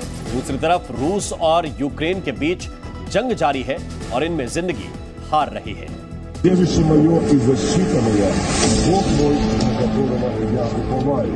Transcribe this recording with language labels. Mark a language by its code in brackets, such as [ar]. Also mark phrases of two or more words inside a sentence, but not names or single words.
[hi] दूसरी तरफ रूस और यूक्रेन के बीच जंग जारी है और इनमें जिंदगी हार रही है। [ru] Прежде мое и защита моя, Бог мой, на которого я уповаю.